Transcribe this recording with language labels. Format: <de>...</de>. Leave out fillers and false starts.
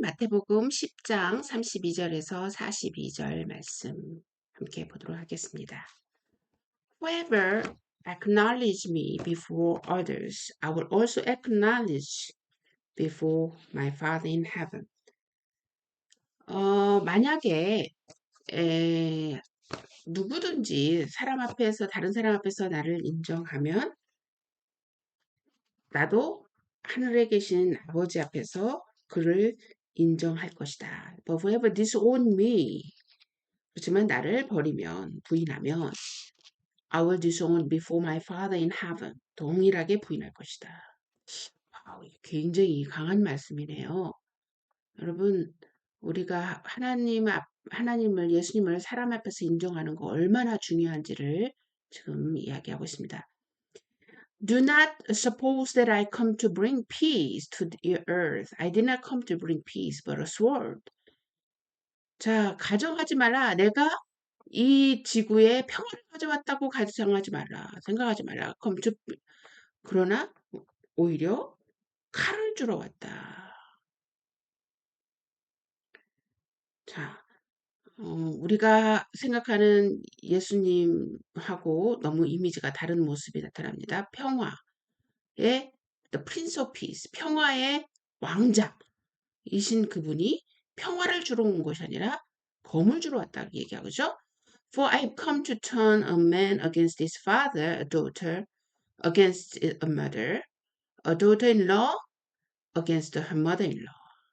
<ko>마태복음 10장 32절에서 42절 말씀 함께 보도록 하겠습니다.</ko> <en>Whoever acknowledge me before others, I will also acknowledge before my Father in heaven.</en> <ko>만약에 누구든지 사람 앞에서 다른 사람 앞에서 나를 인정하면 나도 하늘에 계신 아버지 앞에서 그를 인정할 것이다.</ko> <en>But whoever disown me,</en> <ko>그렇지만 나를 버리면 부인하면</ko> <en>I will disown before my Father in heaven.</en> <ko>동일하게 부인할 것이다. 굉장히 강한 말씀이네요. 여러분, 우리가 하나님을 예수님을 사람 앞에서 인정하는 거 얼마나 중요한지를 지금 이야기하고 있습니다.</ko> <en>Do not suppose that I come to bring peace to the earth. I did not come to bring peace, but a sword.</en> <ko>자, 가정하지 말라. 내가 이 지구에 평화를 가져왔다고 가정하지 말라. 생각하지 말라. 그러나 오히려 칼을 주러 왔다. 자, 우리가 생각하는 예수님하고 너무 이미지가 다른 모습이 나타납니다. 평화의</ko> <en>The Prince of Peace,</en> <ko>평화의 왕자이신 그분이 평화를 주러 온 것이 아니라 검을 주러 왔다고 얘기하죠.</ko> <en>For I have come to turn a man against his father, a daughter against a mother, a daughter-in-law against her mother-in-law.</en>